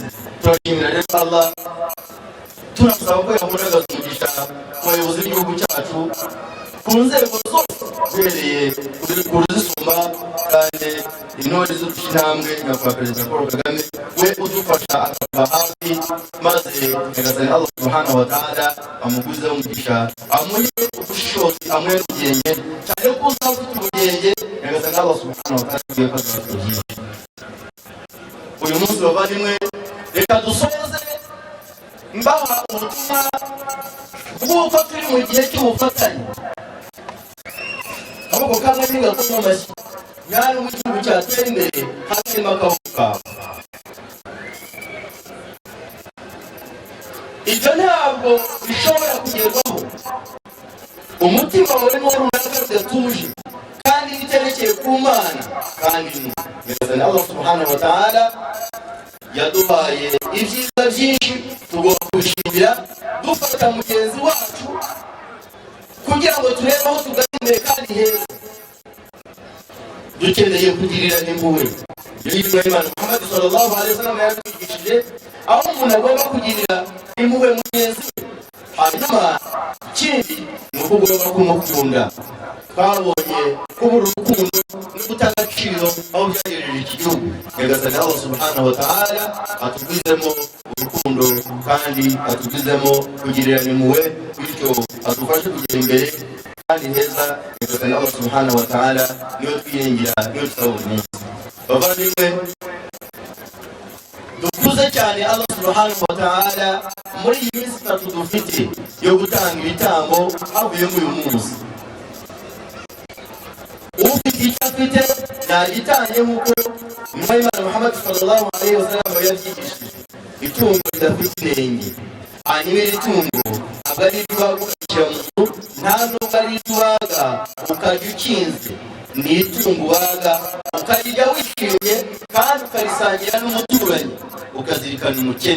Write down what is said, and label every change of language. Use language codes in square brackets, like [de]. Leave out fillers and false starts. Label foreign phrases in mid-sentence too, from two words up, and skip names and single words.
[rw] turashimira rero Allah, turasaba ko yahuragaza umugisha ku bayobozi b'igihugu cyacu ku nzego zose uhereye kuri zisumba kandi intore z'udushintambwe nyakubahwa Perezida Paul Kagame we udufasha akaba hafi maze nyagasani Allah [ar] سبحانه وتعالى [rw] amuguzeho umugisha amuhe ubushishozi amuhe n'ubwenge cyane ko uzaba ufite ubwenge nyagasani Allah [ar] سبحانه وتعالى [rw] agiye kuzabatugira. Uyu munsi bavandimwe reka dusoze mbaha ubutumwa bw'uko turi mu gihe cy'ubufatanye ahubwo kandi niga ko mu mashyi nyari mu gihugu cyatera imbere hasema akabuka. Ibyo ntabwo bishobora kugerwaho umutima urimo runaka rudatuje kandi biterekeye ku Mana kandi nyagasani Allah [ar] سبحانه وتعالى [rw] yaduhaye ibyiza byinshi tugomba kubishimira dufata mugenzi wacu kugira ngo turebe aho tugana imbere kandi heza. Dukeneye kugirira impuhwe y'Imana Imana Muhammad [ar] صلى الله عليه وسلم [rw] yatwigishije aho umuntu agomba kugirira impuhwe mugenzi we. Hanyuma ikindi ni uko ugomba kumukunda. Twabonye kubura urukundo no gutanga agaciro aho byagejeje iki gihugu. Nyagasani Allah [ar] سبحانه وتعالى [rw] atugwizemo urukundo kandi atugwizemo kugirira impuhwe bityo adufashe kugera imbere kandi heza. Nyagasani Allah [ar] سبحانه وتعالى [rw] niyo twiringira niyo tusaba buri munsi. Bavandimwe dukuze cyane Allah [ar] سبحانه وتعالى [rw] muri iyi minsi itatu dufite yo gutanga ibitambo havuyemo uyu munsi. Ufite icyo afite nagitange nk'uko Imana Muhammad [ar] صلى الله عليه وسلم [rw] yabyigishije. Itungo ridafite inenge hanyuma iri tungo ntabwo ari iry'iwaga ugashyira mu nzu nta nubwo ari iry'iwaga ukajya ukinze. Ni itungo uwaga ukarirya wishimye kandi ukarisangira n'umuturanyi ukazirikana umukene.